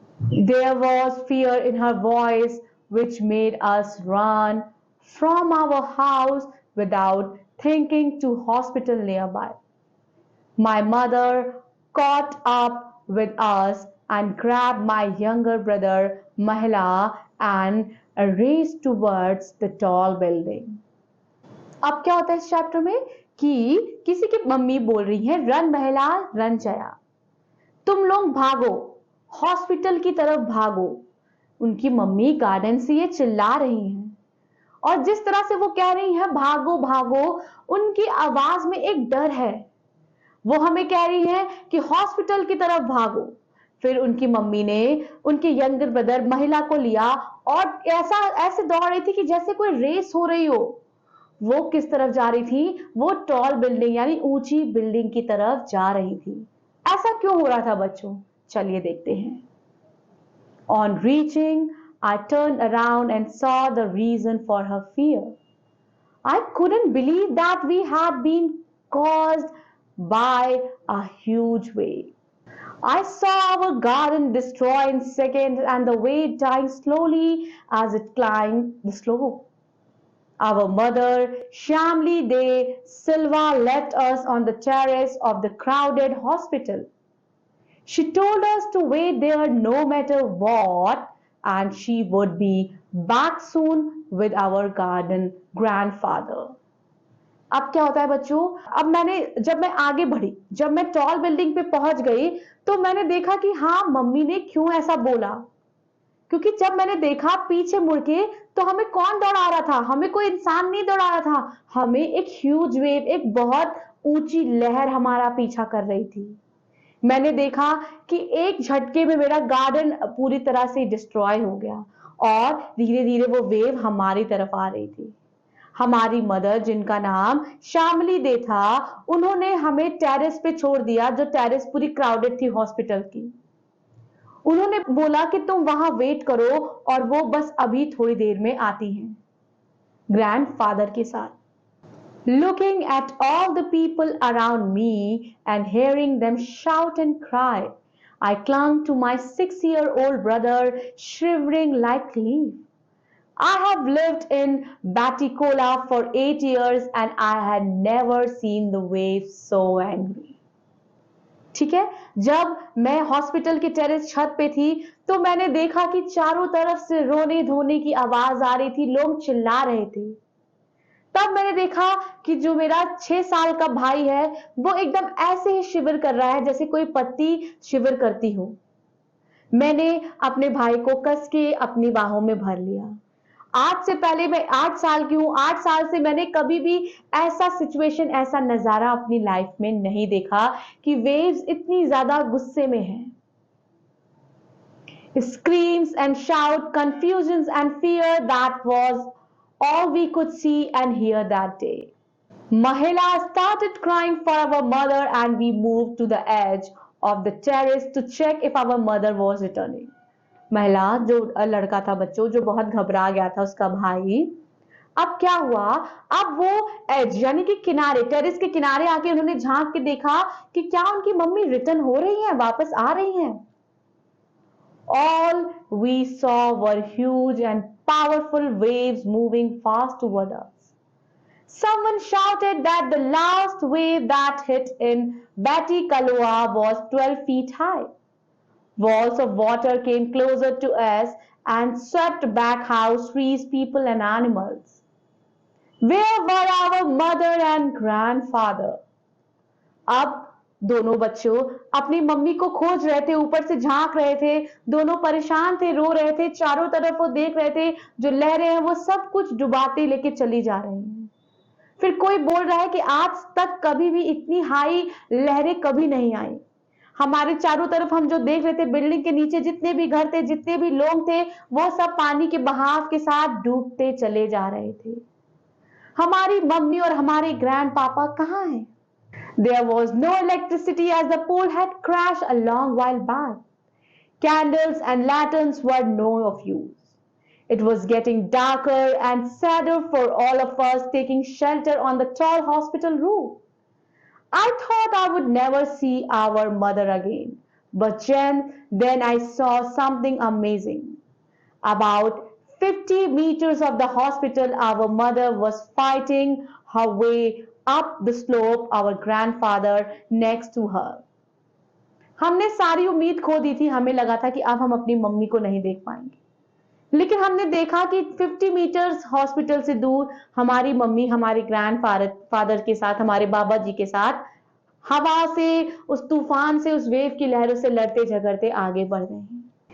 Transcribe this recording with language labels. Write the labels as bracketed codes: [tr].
[en] There was fear in her voice which made us run from our house without thinking to hospital nearby. My mother caught up with us and grabbed my younger brother Mahila and raced towards the tall building. [hi] अब क्या होता है इस chapter में कि किसी की mummy बोल रही है [en] run Mahila run [hi] जया, तुम लोग भागो, हॉस्पिटल की तरफ भागो। उनकी मम्मी गार्डन से ये चिल्ला रही हैं और जिस तरह से वो कह रही है भागो भागो, उनकी आवाज में एक डर है। वो हमें कह रही है कि हॉस्पिटल की तरफ भागो। फिर उनकी मम्मी ने उनके [en] younger brother [hi] महिला को लिया और ऐसे दौड़ रही थी कि जैसे कोई रेस हो रही हो। वो किस तरफ जा रही थी? वो [en] tall building [hi] यानी ऊंची बिल्डिंग की तरफ जा रही थी। ऐसा क्यों हो रहा था बच्चों? चलिए देखते हैं। [en] On reaching, I turned around and saw the reason for her fear. I couldn't believe that we had been caused by a huge wave. I saw our garden destroyed in seconds and the wave dying slowly as it climbed the slope. Our mother, Shamli De Silva, left us on the terrace of the crowded hospital. She told us to wait there no matter what, and she would be back soon with our garden grandfather. [hi] अब क्या होता है बच्चों? अब जब मैं आगे बढ़ी, जब मैं [en] tall building [hi] पे पहुंच गई, तो मैंने देखा कि हाँ मम्मी ने क्यों ऐसा बोला। क्योंकि जब मैंने देखा पीछे मुड़ के तो हमें कौन दौड़ा रहा था? हमें कोई इंसान नहीं दौड़ा रहा था, हमें एक [en] huge wave, [hi] एक बहुत ऊंची लहर हमारा पीछा कर रही थी। मैंने देखा कि एक झटके में मेरा गार्डन पूरी तरह से डिस्ट्रॉय हो गया और धीरे धीरे वो वेव हमारी तरफ आ रही थी। हमारी मदर, जिनका नाम शामली दे था, उन्होंने हमें टेरेस पे छोड़ दिया, जो टेरेस पूरी क्राउडेड थी हॉस्पिटल की। उन्होंने बोला कि तुम वहां वेट करो और वो बस अभी थोड़ी देर में आती हैं ग्रैंडफादर के साथ। [en] Looking at all the people around me and hearing them shout and cry, I clung to my 6-year-old brother, shivering like a leaf. I have lived in Batticola for 8 years and I had never seen the waves so angry. [hi] ठीक है, जब मैं hospital के terrace छत पे थी तो मैंने देखा कि चारों तरफ से रोने धोने की आवाज आ रही थी, लोग चिल्ला रहे थे। तब मैंने देखा कि जो मेरा 6 साल का भाई है वो एकदम ऐसे ही शिविर कर रहा है जैसे कोई पत्ती शिविर करती हो। मैंने अपने भाई को कस के अपनी बाहों में भर लिया। आज से पहले मैं 8 साल की हूं, 8 साल से मैंने कभी भी ऐसा सिचुएशन, ऐसा नजारा अपनी लाइफ में नहीं देखा कि वेव्स इतनी ज्यादा गुस्से में हैं। [en] Screams and shout, confusions and fear, that was all we could see and hear that day. Mahila started crying for our mother and we moved to the edge of the terrace to check if our mother was returning. [hi] महिला, जो लड़का था बच्चों, जो बहुत घबरा गया था, उसका भाई, अब क्या हुआ? अब वो एज यानी कि किनारे, टेरेस के किनारे आके उन्होंने झांक के देखा कि क्या उनकी मम्मी रिटर्न हो रही हैं, वापस आ रही हैं। [en] All we saw were huge and powerful waves moving fast toward us. Someone shouted that the last wave that hit in Batty Kalua was 12 feet high. Walls of water came closer to us and swept back house, trees, people, and animals. Where were our mother and grandfather? [hi] अब दोनों बच्चों अपनी mummy को खोज रहे थे, ऊपर से झांक रहे थे, दोनों परेशान थे, रो रहे थे, चारों तरफ वो देख रहे थे, जो लहरें हैं वो सब कुछ डुबाते लेके चली जा रही हैं। फिर कोई बोल रहा है कि आज तक कभी भी इतनी हाई लहरें कभी नहीं आई। हमारे चारों तरफ हम जो देख रहे थे, बिल्डिंग के नीचे जितने भी घर थे, जितने भी लोग थे, वो सब पानी के बहाव के साथ डूबते चले जा रहे थे। हमारी मम्मी और हमारे ग्रैंड पापा कहाँ हैं? [en] There was no electricity as the pole had crashed a long while back. Candles and lanterns were no of use. It was getting darker and sadder for all of us taking shelter on the tall hospital roof. I thought I would never see our mother again. But then I saw something amazing. About 50 meters of the hospital, our mother was fighting her way up the slope, our grandfather next to her. [hi] हमने सारी उम्मीद खो दी थी, हमें लगा था कि अब हम अपनी मम्मी को नहीं देख पाएंगे, लेकिन हमने देखा कि 50 मीटर्स हॉस्पिटल से दूर हमारी मम्मी हमारे ग्रैंडफादर के साथ, हमारे बाबा जी के साथ हवा से, उस तूफान से, उस वेव की लहरों से लड़ते झगड़ते आगे बढ़ रहे हैं।